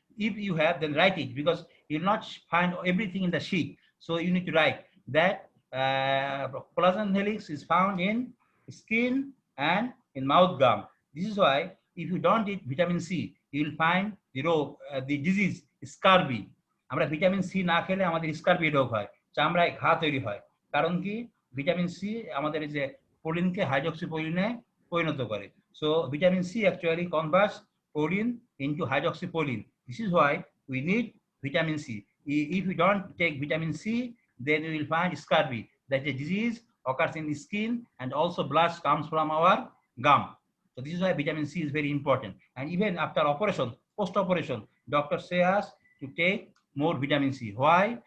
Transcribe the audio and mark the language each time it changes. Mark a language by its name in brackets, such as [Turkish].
[English] If you have, then write it, because you'll not find everything in the sheet. So you need to write that collagen helix is found in skin and in mouth gum. This is why if you don't eat vitamin C, you will find the disease scurvy. [Bangla] আমরা vitamin C না খেলে আমাদের scurvy রোগ হয়, চামড়ায় ঘা তৈরি হয়। কারণ কি? ভিটামিন সি আমাদের যে প্রোলিনকে হাইড্রক্সিপ্রোলিনে পরিণত করে। [English] So vitamin C actually converts proline into hydroxyproline. This is why we need vitamin C. If we don't take vitamin C, then we will find scurvy. That the disease occurs in the skin, and also blood comes from our gum. So this is why vitamin C is very important. And even after operation, post-operation, doctors say us to take more vitamin C. Why?